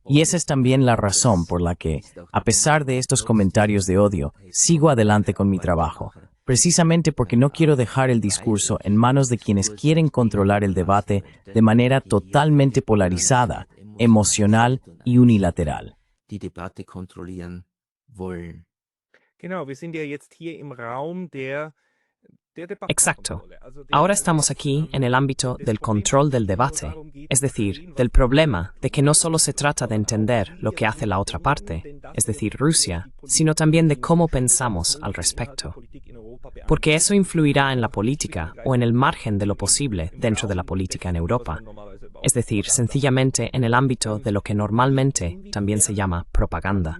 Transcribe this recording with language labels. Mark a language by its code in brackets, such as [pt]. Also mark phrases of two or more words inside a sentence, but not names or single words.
[es] Y esa es también la razón por la que, a pesar de estos comentarios de odio, sigo adelante con mi trabajo, precisamente porque no quiero dejar el discurso en manos de quienes quieren controlar el debate de manera totalmente polarizada, emocional y unilateral. [de] Die Debatte kontrollieren wollen. Genau, wir sind ja jetzt hier im Raum der [es] Exacto. Ahora estamos aquí en el ámbito del control del debate, es decir, del problema de que no solo se trata de entender lo que hace la otra parte, es decir, Rusia, sino también de cómo pensamos al respecto. Porque eso influirá en la política o en el margen de lo posible dentro de la política en Europa, es decir, sencillamente en el ámbito de lo que normalmente también se llama propaganda.